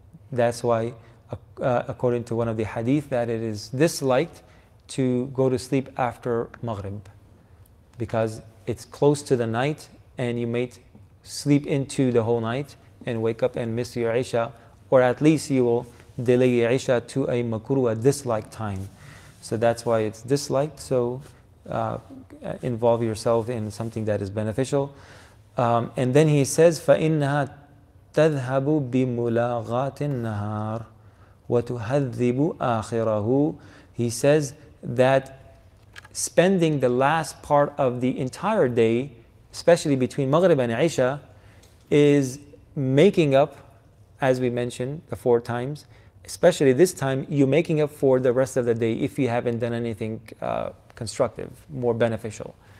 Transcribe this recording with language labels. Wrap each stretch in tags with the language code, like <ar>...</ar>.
<en>That's why, according to one of the hadith, that it is disliked to go to sleep after Maghrib, because it's close to the night and you may sleep into the whole night and wake up and miss your Isha, or at least you will delay your Isha to a makruh, a disliked time. So that's why it's disliked. So involve yourself in something that is beneficial. And then he says,</en> <ar>فَإِنَّهَا تذهب بملاغات النهار وتهذب آخره.</ar> <en>He says that spending the last part of the entire day, especially between Maghrib and Isha, is making up, as we mentioned the 4 times, especially this time, you're making up for the rest of the day if you haven't done anything constructive, more beneficial.</en>